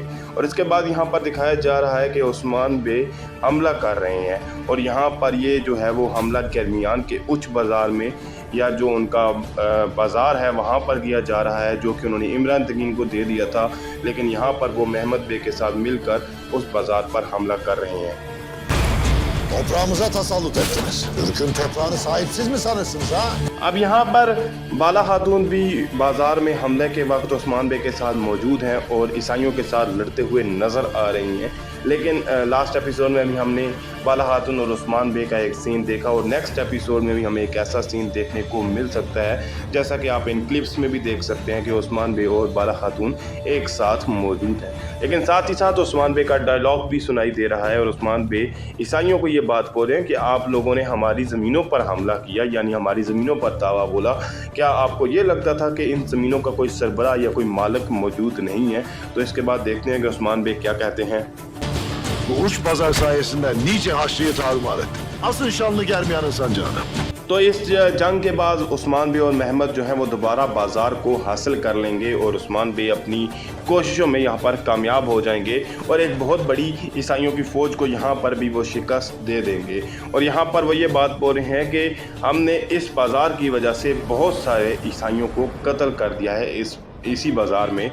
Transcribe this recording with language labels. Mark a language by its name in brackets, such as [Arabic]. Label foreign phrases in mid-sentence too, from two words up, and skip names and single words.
[Hindi] और इसके बाद यहाँ पर दिखाया जा रहा है कि उस्मान बे हमला कर रहे हैं और यहाँ पर ये जो है वो हमला गर्मियान के उच्च बाज़ार में या जो उनका बाज़ार है वहाँ पर किया जा रहा है, जो कि उन्होंने इमरान तगीन को दे दिया था, लेकिन यहाँ पर वो महमद बे के साथ मिलकर उस बाज़ार पर हमला कर रहे हैं। [Turkish] Toprağımıza tasallut ettiniz. Türk'ün toprağını sahipsiz mi sanırsınız ha? [Hindi] अब यहाँ पर बाला खातून भी बाज़ार में हमले के वक्त उस्मान बे के साथ मौजूद हैं और ईसाइयों के साथ लड़ते हुए नज़र आ रही हैं। लेकिन [English] last episode [Hindi] में भी हमने बाला खातून और उस्मान बे का एक सीन देखा और [English] next episode [Hindi] में भी हमें एक ऐसा सीन देखने को मिल सकता है, जैसा कि आप इन क्लिप्स में भी देख सकते हैं कि उस्मान बे और बाला खातून एक साथ मौजूद हैं। लेकिन साथ ही साथ उस्मान बे का डायलॉग भी सुनाई दे रहा है और उस्मान बे ईसाइयों को ये बात बोल रहे हैं कि आप लोगों ने हमारी ज़मीनों पर हमला किया, यानी हमारी ज़मीनों पर दावा बोला। क्या आपको ये लगता था कि इन ज़मीनों का कोई सरबराह या कोई मालिक मौजूद नहीं है? तो इसके बाद देखते हैं कि उस्मान बे क्या कहते हैं। [Turkish] Bu uç pazar sayesinde nice Haçlı'yı tarumar ettim. Asın şanlı Germiyan'ın sancağını. [Hindi] तो इस जंग के बाद उस्मान बे और महमद जो हैं वो दोबारा बाज़ार को हासिल कर लेंगे और उस्मान बे अपनी कोशिशों में यहाँ पर कामयाब हो जाएंगे और एक बहुत बड़ी ईसाइयों की फ़ौज को यहाँ पर भी वो शिकस्त दे देंगे। और यहाँ पर वो ये बात बोल रहे हैं कि हमने इस बाज़ार की वजह से बहुत सारे ईसाइयों को कत्ल कर दिया है इसी बाज़ार में।